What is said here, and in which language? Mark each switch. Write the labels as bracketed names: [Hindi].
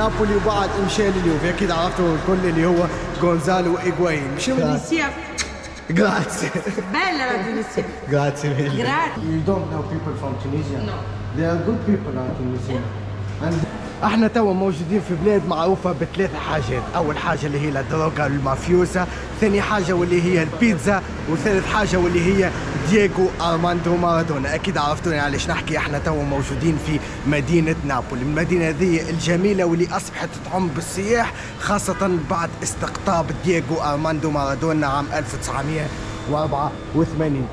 [Arabic] نابولي وبعد مشى لليوفي، اكيد عرفتوا الكل اللي هو غونزالو إيغواين. [English] Tunisia. [Italian] Grazie. Bella la Tunisia. Grazie mille. Grazie. [English] You don't know people from Tunisia? No. They are good people in Tunisia. And [Arabic] احنا توا موجودين في بلاد معروفة بثلاث حاجات، أول حاجة اللي هي الدروغا المافيوسا، ثاني حاجة واللي هي البيتزا، وثالث حاجة واللي هي دييغو أرماندو مارادونا. أكيد عرفتوني علاش نحكي. احنا توا موجودين في مدينة نابولي، المدينة هذه الجميلة واللي أصبحت تعم بالسياح، خاصة بعد استقطاب دييغو أرماندو مارادونا عام 1984.